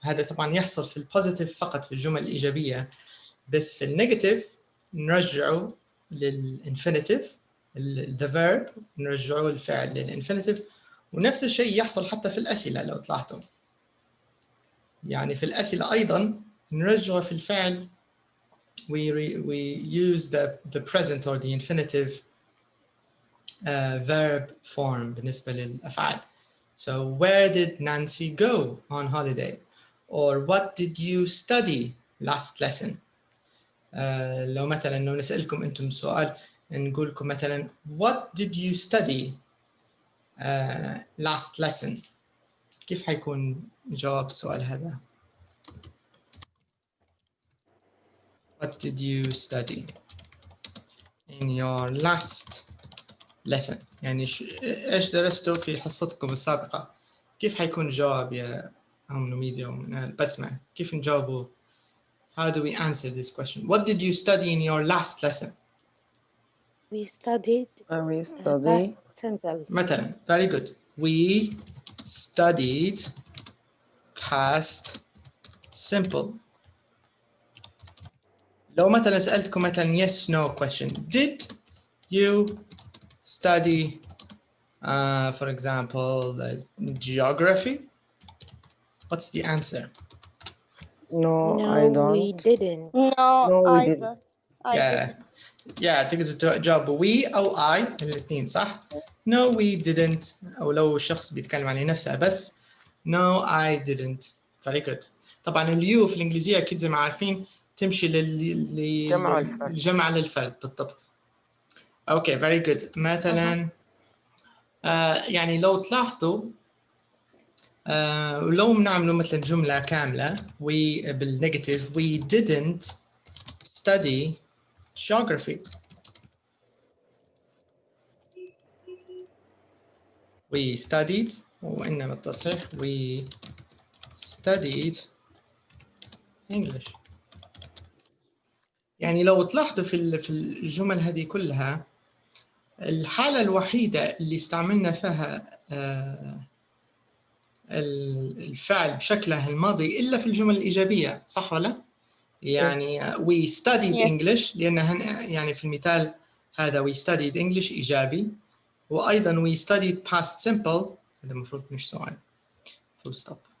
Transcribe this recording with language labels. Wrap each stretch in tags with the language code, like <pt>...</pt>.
<ar>هذا طبعا يحصل في البوزيتيف فقط في الجمل الإيجابية، بس في النيجاتيف نرجعه للانفينيتيف</ar> <en>the verb،</en> <ar>نرجعه الفعل للانفينيتيف. ونفس الشيء يحصل حتى في الأسئلة لو تلاحظوا، يعني في الأسئلة أيضا نرجعه في الفعل.</ar> <en>we use the present or the infinitive verb form</en> <ar>بالنسبة للأفعال.</ar> <en>So where did Nancy go on holiday? Or what did you study last lesson?</en> <ar>لو مثلا لو نسألكم أنتم سؤال نقول لكم مثلا</ar> <en>what did you study last lesson؟</en> <ar>كيف حيكون جواب السؤال هذا؟</ar> <en>What did you study in your last lesson؟</en> <ar>يعني إيش درستوا في حصتكم السابقة؟ كيف حيكون الجواب يا هم ميديا ومن البسمة؟ كيف نجاوبوا؟</ar> <en>How do we answer this question? What did you study in your last lesson? We studied past simple. مثلا very good. We studied past simple.</en> <ar>لو مثلا سألتكم مثلا</ar> <en>yes no question. Did you study for example geography? What's the answer? No, I don't. we didn't. No, I we didn't. didn't. Yeah,</en> <ar>تقدروا تجاوبوا</ar> <en>we</en> <ar>أو</ar> <en>I</en> <ar>الاثنين صح؟</ar> <en>No we didn't.</en> <ar>أو لو الشخص بيتكلم عن نفسه بس</ar> <en>no I didn't. Very good.</en> <ar>طبعا اليو في الإنجليزية أكيد زي ما عارفين تمشي للجمع للفرد بالضبط.</ar> <en>Okay, very good.</en> <ar>مثلا يعني لو تلاحظوا ولو بنعملوا مثلا جملة كاملة بالنيجاتيف</ar> <en>we didn't study geography. We studied</en> <ar>وإنما التصحيح</ar> <en>we studied English.</en> <ar>يعني لو تلاحظوا في الجمل هذه كلها الحالة الوحيدة اللي استعملنا فيها الفعل بشكله الماضي إلا في الجمل الإيجابية، صح ولا؟ يعني</ar> <en>we studied English</en> <ar>لأن يعني في المثال هذا</ar> <en>we studied English</en> <ar>إيجابي، وأيضا</ar> <en>we studied past simple</en> <ar>هذا المفروض مش سؤال</ar> <en>full stop.</en>